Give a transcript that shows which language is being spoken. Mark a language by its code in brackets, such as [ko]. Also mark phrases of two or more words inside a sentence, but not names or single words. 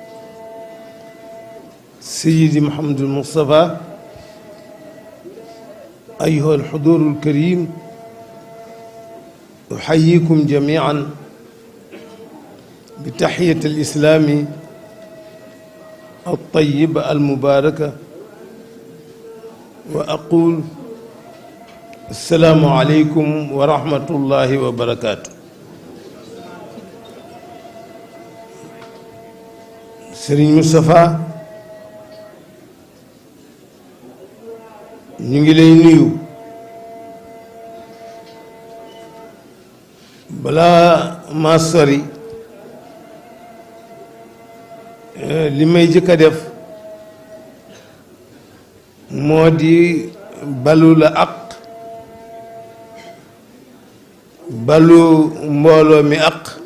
[ar] سيدي محمد المصطفى أيها الحضور الكريم أحييكم جميعا بتحية الإسلام الطيبة المباركة وأقول السلام عليكم ورحمة الله وبركاته. [wo] Serigne Moustapha ñu ngi lay nuyu balaa maa sori li may jëkk a def moo di balu la ak balu mbooloo mi ak